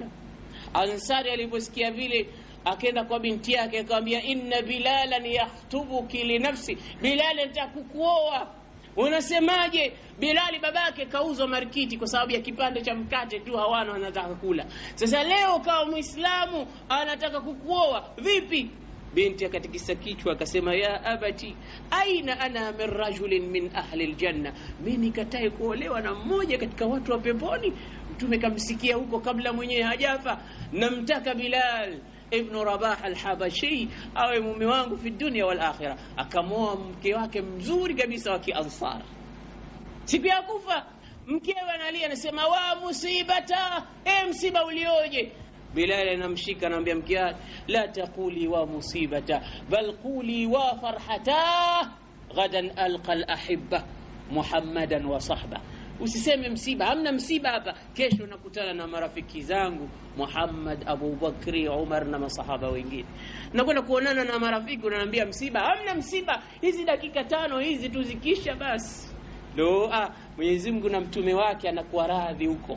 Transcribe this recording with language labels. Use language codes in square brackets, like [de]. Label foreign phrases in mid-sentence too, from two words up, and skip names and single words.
[sw] Ansari aliposikia vile akaenda kwa binti yake akamwambia [ar] إن بلالا يخطبك لنفسي, [sw] Bilal atakukuoa, unasemaje? Bilali babake kauzwa markiti kwa sababu ya kipande cha mkate tu, hawana wanataka kula. Sasa leo kama Muislamu anataka kukuoa, vipi? Binti akatikisa kichwa akasema [ar] يا أبت أين أنا من رجل من أهل الجنة, [sw] mimi katae kuolewa na mmoja katika watu wa peponi. Mtume kamsikia huko kabla mwenyewe hajafa, namtaka Bilal ibn Rabah al-Habashi awe mume wangu [ar] في الدنيا والآخرة. [sw] Akamoa mke wake mzuri kabisa wa Kiansar. Siku ya kufa mkewe analia, anasema [ar] وا مصيبتاه, [sw] msiba ulioje. Bilal anamshika anamwambia mke wake [ar] لا تقولي وا مصيبتاه بل قولي وا فرحتاه, غدا ألقى الأحبة محمدا وصحبه. [sw] Usiseme msiba, hamna msiba hapa, kesho nakutana na marafiki zangu Muhammad, Abu Bakri, Umar na masahaba wengine. Nakwenda kuonana na marafiki, unaniambia msiba, hamna msiba, hizi dakika 5 hizi tuzikisha basi. Mwenyezi Mungu na mtume wake anakuwa radhi huko.